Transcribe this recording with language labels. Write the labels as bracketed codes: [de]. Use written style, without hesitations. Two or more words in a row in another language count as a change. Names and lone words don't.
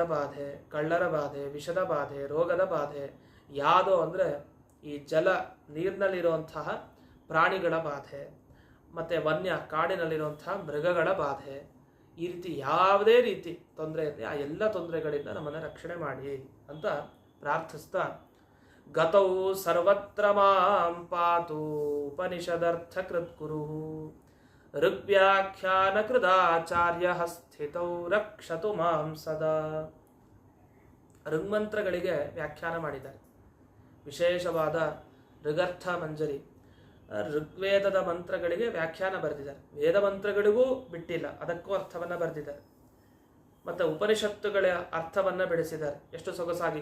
[kn] ಬಾಧೆ, ಕಳ್ಳರ ಬಾಧೆ, ವಿಷದ ಬಾಧೆ, ರೋಗದ ಬಾಧೆ, ಯಾದೋ ಅಂದರೆ ಈ ನೀರಿನಲ್ಲಿರುವಂತಹ ಪ್ರಾಣಿಗಳ ಬಾಧೆ, ಮತ್ತು ವನ್ಯ ಕಾಡಿನಲ್ಲಿರುವಂತಹ ಮೃಗಗಳ ಬಾಧೆ, ಈ ರೀತಿ ಯಾವುದೇ ರೀತಿ ತೊಂದರೆ ಇರಲಿ ಆ ಎಲ್ಲ ತೊಂದರೆಗಳಿಂದ ನಮ್ಮನ್ನು ರಕ್ಷಣೆ ಮಾಡಿ ಅಂತ ಪ್ರಾರ್ಥಿಸ್ತಾ, [sa] ಗತೌ ಸರ್ವತ್ರ ಮಾಂ ಪಾತು ಉಪನಿಷದರ್ಥ ಕೃತ್ಕುರು ಋಗ್ವ್ಯಾಖ್ಯಾನ ಕೃದಾಚಾರ್ಯ ಸ್ಥಿತೌ ರಕ್ಷತು ಮಾಂ ಸದಾ. [kn] ಋಗ್ಮಂತ್ರಗಳಿಗೆ ವ್ಯಾಖ್ಯಾನ ಮಾಡಿದ್ದಾರೆ, ವಿಶೇಷವಾದ ಋಗರ್ಥ ಮಂಜರಿ. ಋಗ್ವೇದದ ಮಂತ್ರಗಳಿಗೆ ವ್ಯಾಖ್ಯಾನ ಬರೆದಿದ್ದಾರೆ, ವೇದ ಮಂತ್ರಗಳಿಗೂ ಬಿಟ್ಟಿಲ್ಲ, ಅದಕ್ಕೂ ಅರ್ಥವನ್ನು ಬರೆದಿದ್ದಾರೆ. ಮತ್ತು ಉಪನಿಷತ್ತುಗಳ ಅರ್ಥವನ್ನು ಬೆಳೆಸಿದ್ದಾರೆ ಎಷ್ಟು ಸೊಗಸಾಗಿ.